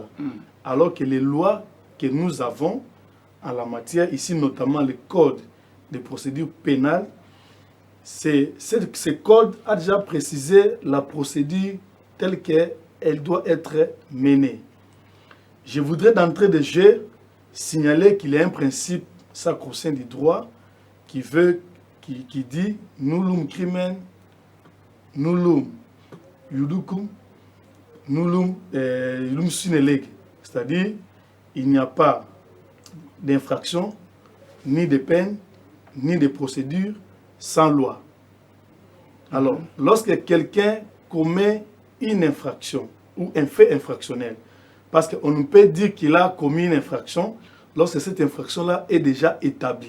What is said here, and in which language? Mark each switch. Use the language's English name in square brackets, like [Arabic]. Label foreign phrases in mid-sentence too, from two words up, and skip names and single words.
[French] Alors que les lois que nous avons en la matière, ici notamment le code de procédure pénale, ce code a déjà précisé la procédure telle qu'elle doit être menée. Je voudrais d'entrée de jeu signaler qu'il y a un principe sacro-saint du droit qui dit « [Latin] nullum crimen, nullum iuducum, nullum sine lege ». [French] C'est-à-dire, il n'y a pas d'infraction, ni de peine, ni de procédure sans loi. Alors, lorsque quelqu'un commet une infraction ou un fait infractionnel, parce qu'on ne peut dire qu'il a commis une infraction lorsque cette infraction-là est déjà établie.